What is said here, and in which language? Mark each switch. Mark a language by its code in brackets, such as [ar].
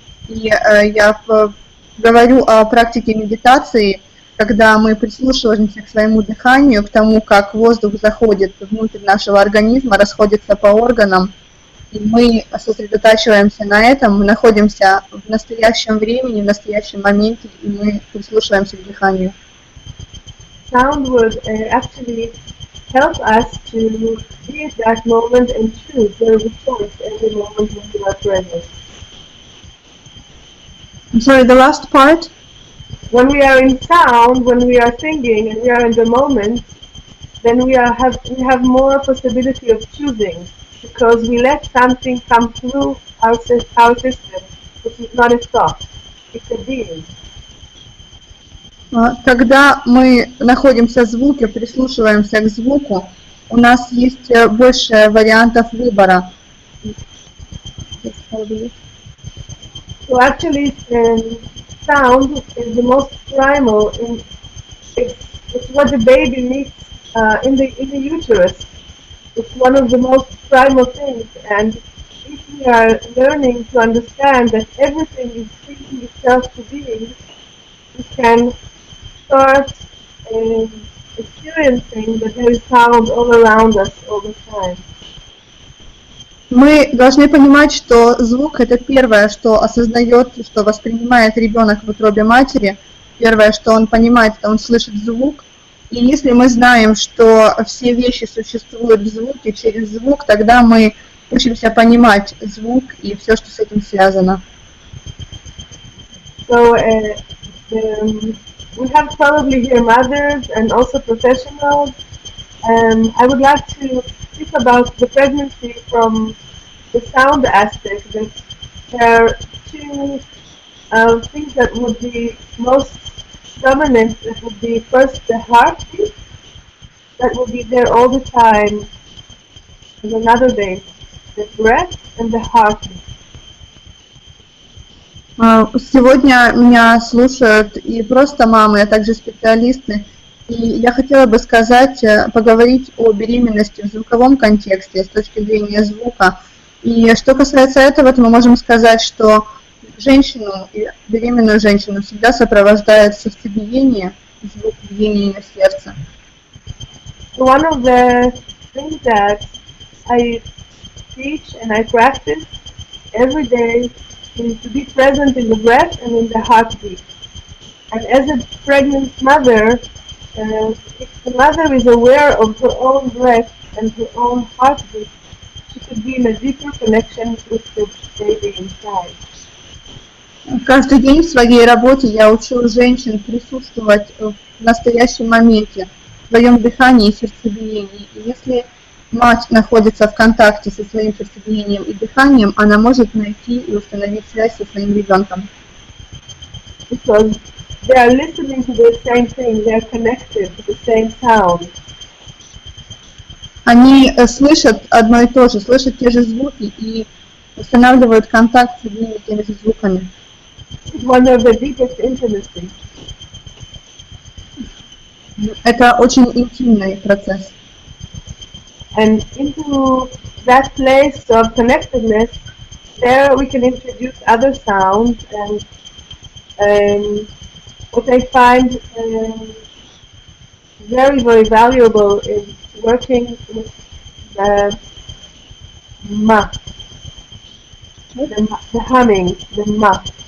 [ru] И я говорю о практике медитации, когда мы прислушиваемся к своему дыханию, к тому, как воздух заходит внутрь нашего организма, расходится по органам, и мы сосредотачиваемся на этом, мы находимся в настоящем времени, в настоящем моменте, и мы прислушиваемся к дыханию. [en] Sound would actually help us to be at that moment and choose. There is a choice every moment when we are present. I'm sorry, the last part? When we are in sound, when we are singing and we are in the moment, then we have more possibility of choosing, because we let something come through our system, which is not a thought, it's a being. [ru] Когда мы находимся в звуке, прислушиваемся к звуку, у нас есть больше вариантов выбора. [en] So actually, sound is the most primal. It's what the baby needs in the uterus. It's one of the most primal things, and if we are learning to understand that everything is thinking itself to being, we can start experiencing that there is sound all around us all the time. [ru] Мы должны понимать, что звук – это первое, что осознает, что воспринимает ребенок в утробе матери. Первое, что он понимает, это он слышит звук. И если мы знаем, что все вещи существуют в звуке, через звук, тогда мы учимся понимать звук и все, что с этим связано. [en] So, we have probably here mothers and also professionals. I would like to speak about the pregnancy from the sound aspect. That there are two things that would be most dominant. That would be first the heartbeat, that will be there all the time, and another base, the breath and the heartbeat. [ru] Сегодня меня слушают и просто мамы, а также специалисты. И я хотела бы поговорить о беременности в звуковом контексте, с точки зрения звука. И что касается этого, то мы можем сказать, что женщину, беременную женщину всегда сопровождает сердцебиение, звук биения ее сердца. [en] One of the things that I teach and I practice every day is to be present in the breath and in the heartbeat. And as a pregnant mother, if the mother is aware of her own breath and her own heartbeat, she could be in a deeper connection with the baby inside. [ru] Каждый день в своей работе я учу женщин присутствовать в настоящем моменте, в своем дыхании и сердцебиении. И если мать находится в контакте со своим сердцебиением и дыханием, она может найти и установить связь со своим ребенком. [en] Because they are listening to the same thing, they are connected to the same sound. [ru] Они слышат одно и то же, слышат те же звуки и устанавливают контакт с одними и теми же звуками. [en] It's one of the deepest intimacy. [ru] Это очень интимный процесс. [en] And into that place of connectedness, there we can introduce other sounds. And what I find very, very valuable is working with the ma, the humming, the ma.